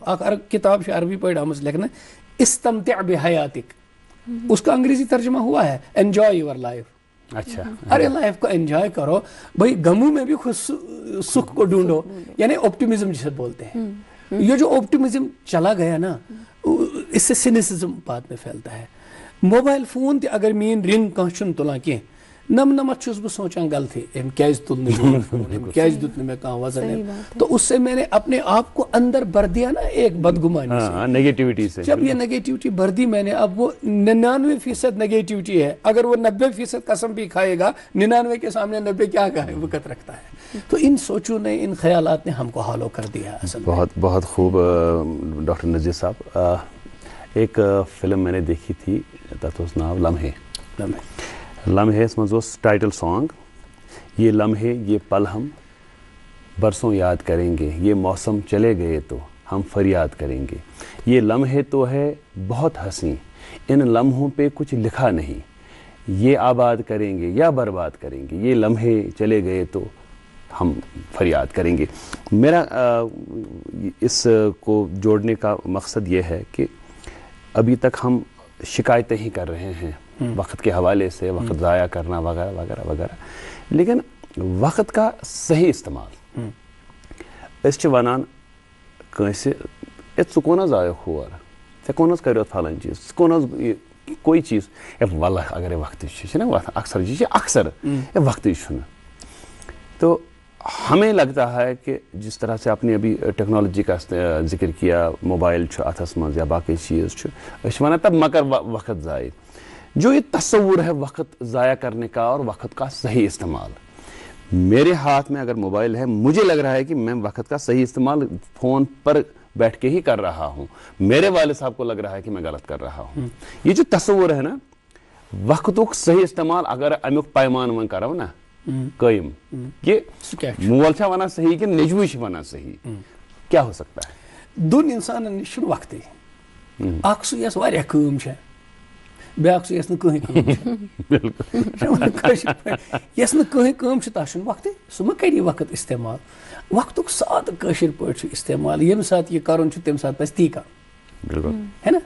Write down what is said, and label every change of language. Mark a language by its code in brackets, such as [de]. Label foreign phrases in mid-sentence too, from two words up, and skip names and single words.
[ur] کتاب سے عربی پڑھ ہم لکھنا [ar] استمتع بحیاتک, [ur] اس کا انگریزی ترجمہ ہوا ہے [en] enjoy your life. [ur] اچھا, ارے لائف کو انجوائے کرو بھائی, غموں میں بھی خود سکھ کو ڈھونڈو, یعنی آپٹیمزم جسے بولتے ہیں. یہ جو آپٹیمزم چلا گیا نا, اس سے سینسزم بعد میں پھیلتا ہے. [ks] موبائل فون تہ اگر مین رنگ کانٛہہ چھُنہٕ تُلان کینٛہہ, نمنمت چھُس بہٕ سونچان غلطی, أمۍ کیٛازِ تُل نہٕ میون فون, أمۍ کیٛازِ دیُت نہٕ مےٚ کانٛہہ وزن. [ur] تو اس سے میں نے اپنے آپ کو اندر بھر دیا نا ایک بدگمانی سے, نیگیٹیوٹی سے. جب یہ نیگیٹیوٹی بھر دی میں نے, اب وہ 99% نیگیٹیوٹی ہے. اگر وہ 90% قسم بھی کھائے گا, 99 کے سامنے 90 کیا وقت رکھتا ہے. تو ان سوچوں نے, ان خیالات نے ہم کو ہالو کر دیا اصل. بہت بہت خوب ڈاکٹر نذیر صاحب. ایک فلم میں نے دیکھی تھی, [ks] تتھ اوس ناو لمحے. لمحے مز اوس [en] title song, [ur] یہ لمحے یہ پل ہم برسوں یاد کریں گے, یہ موسم چلے گئے تو ہم فریاد کریں گے. یہ لمحے تو ہے بہت حسین, ان لمحوں پہ کچھ لکھا نہیں, یہ آباد کریں گے یا برباد کریں گے. یہ لمحے چلے گئے تو ہم فریاد کریں گے. میرا اس کو جوڑنے کا مقصد یہ ہے کہ ابھی تک ہم شکایتیں ہی کر رہے ہیں وقت کے حوالے سے, وقت ضائع کرنا وغیرہ وغیرہ وغیرہ, لیکن وقت کا صحیح استعمال. [ks] اس ونان کٲنٛسہِ ژٕ کون حظ آیو ہور, ژےٚ کون حظ کریو فلٲنۍ چیٖز, ژٕ کون حظ کوئی چیٖز, واللہ اگرے وقتٕے چھُ نا اکثر یہ اکثر وقتٕے چھُنہٕ. [ur] تو ہمیں لگتا ہے کہ جس طرح سے آپ نے ابھی ٹیکنالوجی کا ذکر کیا, [ks] موبائل چھُ اتھس منٛز یا باقی چیز چھُ, أسۍ چھِ ونان [ur] تب مگر وقت ضائع. جو یہ تصور ہے وقت ضائع کرنے کا اور وقت کا صحیح استعمال, میرے ہاتھ میں اگر موبائل ہے, مجھے لگ رہا ہے کہ میں وقت کا صحیح استعمال فون پر بیٹھ کے ہی کر رہا ہوں. میرے والد صاحب کو لگ رہا ہے کہ میں غلط کر رہا ہوں. یہ جو تصور ہے نا [ks] وقتک صحیح استعمال, اگر امیک پیمان ون کرو نا قائم, کہ مول چھا ونان صحیح کہ نیچوی چھ ونان صحیح, [ur] کیا ہو سکتا ہے؟ [ks] دون انسانن نش چھُنہٕ وقتٕے. اکھ سُہ یس واریاہ کٲم چھےٚ, بیاکھ سُہ یس نہٕ کٕہٕنۍ کٲم چھےٚ. یس نہٕ کٕہٕنۍ کٲم چھِ تتھ چھُنہٕ وقتٕے, سُہ ما کری وقت استعمال. وقتُک سادٕ کٲشِر پٲٹھۍ چھُ استعمال, ییٚمہِ ساتہٕ یہِ کرُن چھُ تمہِ ساتہٕ پزِ تی کرُن, [ur] ہے نا.